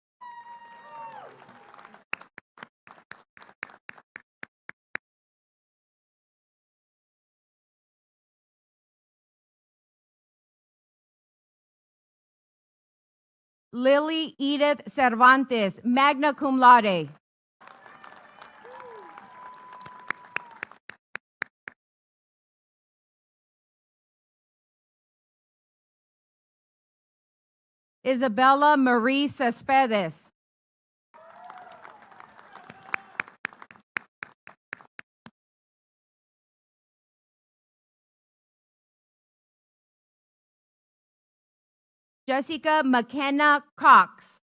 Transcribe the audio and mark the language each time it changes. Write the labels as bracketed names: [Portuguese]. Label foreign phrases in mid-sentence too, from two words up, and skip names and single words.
[English] Lily Edith Cervantes, [Latin] magna cum laude. [English] Isabella Marie Cespedes. Jessica McKenna Cox.